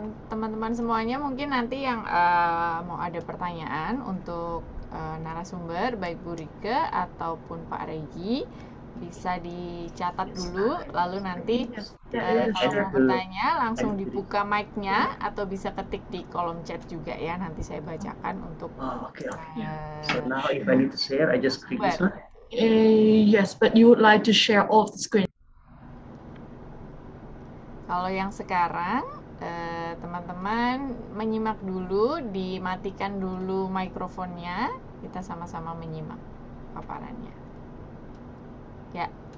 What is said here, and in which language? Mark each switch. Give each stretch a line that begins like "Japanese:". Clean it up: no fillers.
Indonesian: Teman-teman semuanya mungkin nanti yang mau ada pertanyaan untuk narasumber baik Bu Rike ataupun Pak Regi bisa dicatat dulu, lalu nanti kalau mau bertanya langsung dibuka mic-nya atau bisa ketik di kolom chat juga ya, nanti saya bacakan untuk
English: Okay. So now if I need to share, I just click this one. Yes, but you would like to share off the screen.
Indonesian: Kalau yang sekarang teman-teman menyimak dulu, dimatikan dulu mikrofonnya, kita sama-sama menyimak paparannya. Ya.